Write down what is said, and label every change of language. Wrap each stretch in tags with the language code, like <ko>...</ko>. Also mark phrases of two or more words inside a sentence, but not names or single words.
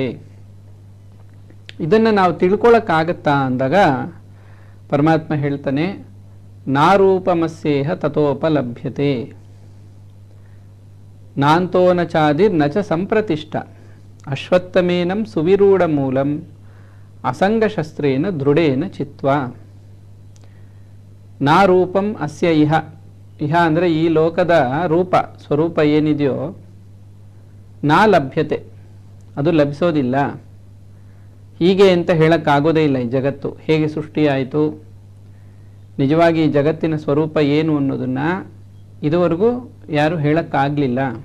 <kn>ಇದನ್ನು ನಾವು ತಿಳ್ಕೊಳ್ಳೋಕ್ಕಾಗತ್ತಾ ಅಂದಾಗ ಪರಮಾತ್ಮ ಹೇಳ್ತಾನೆ,</kn> <sa>ನಾರೂಪಮಸ್ಯೇಹ ತಥೋಪಲಭ್ಯತೆ ನಾಂತೋ ನ ಚಾದಿರ್ ನ ಚ ಸಂಪ್ರತಿಷ್ಠ ಅಶ್ವತ್ಥಮೇನಂ ಸುವಿರೂಢ ಮೂಲಂ ಅಸಂಗಶಸ್ತ್ರೇನ ದೃಢೇನ ಚಿತ್ವ. ನಾ ರೂಪಂ ಅಸ್ಯ ಇಹ,</sa> <kn>ಇಹ ಅಂದರೆ ಈ ಲೋಕದ ರೂಪ ಸ್ವರೂಪ ಏನಿದೆಯೋ,</kn> <sa>ನಾ ಲಭ್ಯತೆ</sa> <kn>ಅದು ಲಭಿಸೋದಿಲ್ಲ. ಹೀಗೆ ಅಂತ ಹೇಳೋಕ್ಕಾಗೋದೇ ಇಲ್ಲ. ಈ ಜಗತ್ತು ಹೇಗೆ ಸೃಷ್ಟಿಯಾಯಿತು, ನಿಜವಾಗಿ ಈ ಜಗತ್ತಿನ ಸ್ವರೂಪ ಏನು ಅನ್ನೋದನ್ನು ಇದುವರೆಗೂ ಯಾರು ಹೇಳೋಕ್ಕಾಗಲಿಲ್ಲ.</kn>